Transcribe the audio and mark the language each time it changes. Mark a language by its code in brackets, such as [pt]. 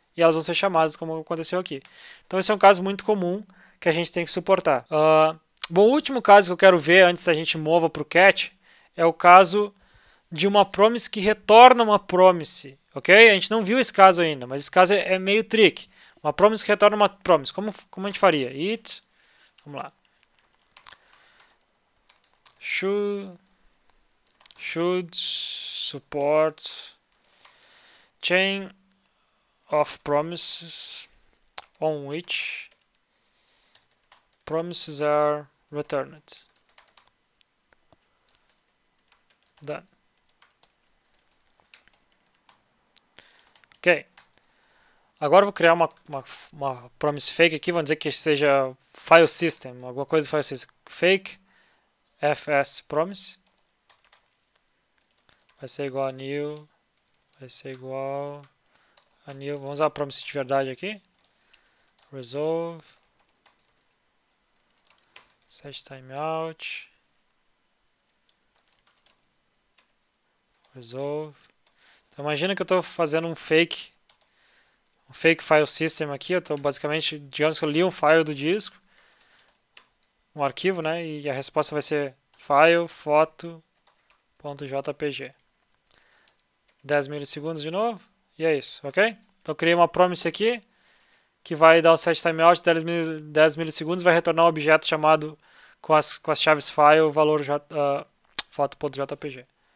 [pt] E elas vão ser chamadas como aconteceu aqui. Então esse é um caso muito comum que a gente tem que suportar. Bom, o último caso que eu quero ver antes da gente mova para o cat é o caso de uma promise que retorna uma promise, ok? A gente não viu esse caso ainda, mas esse caso é meio trick. Uma promise que retorna uma promise. Como a gente faria? It, vamos lá. [en] Should support chain of promises on which promises are returned. Done. Ok. [pt] Agora eu vou criar uma promise fake aqui, vamos dizer que seja file system, alguma coisa de file system. Fake fs promise vai ser igual a new, vai ser igual a new, vamos usar a promise de verdade aqui. [en] Resolve, set timeout, resolve. [pt] Então imagina que eu estou fazendo um fake file system aqui, eu estou basicamente, digamos que eu li um file do disco, um arquivo, né, e a resposta vai ser file foto.jpg. 10 milissegundos de novo, e é isso, ok? Então eu criei uma promise aqui, que vai dar um set timeout de 10 milissegundos, vai retornar um objeto chamado com as chaves file, valor foto.jpg.